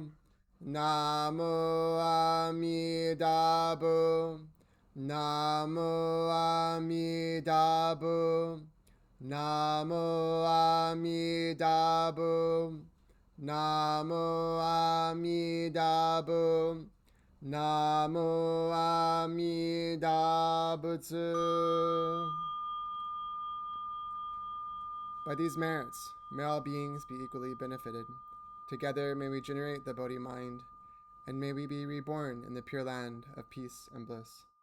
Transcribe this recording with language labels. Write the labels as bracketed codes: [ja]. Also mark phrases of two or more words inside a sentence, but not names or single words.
[sa] Namo Amitabha. Namo Amitabha. Namo Amitabha. Namo Amitabha. Namo Amitabha. [en] By these merits, may all beings be equally benefited. Together may we generate the Bodhi mind, and may we be reborn in the Pure Land of peace and bliss.